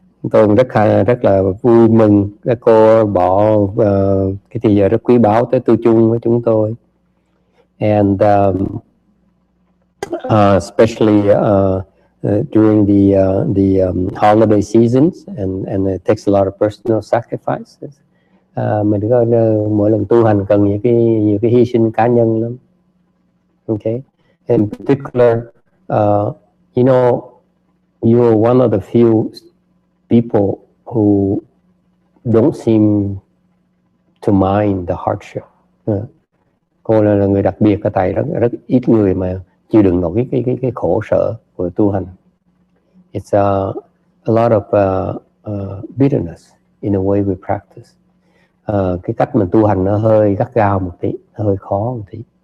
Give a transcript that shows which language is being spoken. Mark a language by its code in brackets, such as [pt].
[vi] Tôi rất là vui mừng các cô bỏ cái thời giờ rất quý báu tới tu chung với chúng tôi. [en] And especially during the holiday seasons, and it takes a lot of personal sacrifices. [vi] Mình có mỗi lần tu hành cần nhiều cái hy sinh cá nhân lắm. [en] Okay, in particular, you know, you're one of the few people who don't seem to mind the hardship. [vi] Cô là người đặc biệt ở tại rất ít người mà chịu đựng nổi cái khổ sở của tu hành. [en] It's a lot of bitterness in the way we practice. [vi] Cái cách mình tu hành nó hơi gắt gao một tí, nó hơi khó một tí.